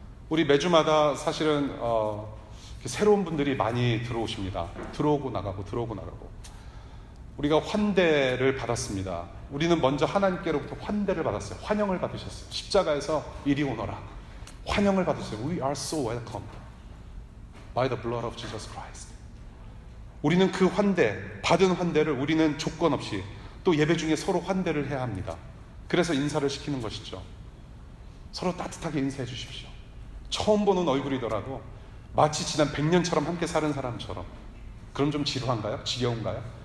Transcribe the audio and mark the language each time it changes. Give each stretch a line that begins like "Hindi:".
Korean: 우리 매주마다 사실은 새로운 분들이 많이 들어오십니다. 들어오고 나가고 우리가 환대를 받았습니다. 우리는 먼저 하나님께로부터 환대를 받았어요. 환영을 받으셨어요. 십자가에서 이리 오너라. 환영을 받으셨어요.
English: We are so welcomed by the blood of Jesus Christ.
Korean: 우리는 그 환대, 받은 환대를 우리는 조건 없이 또 예배 중에 서로 환대를 해야 합니다. 그래서 인사를 시키는 것이죠. 서로 따뜻하게 인사해 주십시오. 처음 보는 얼굴이더라도 마치 지난 100년처럼 함께 사는 사람처럼. 그럼 좀 지루한가요? 지겨운가요?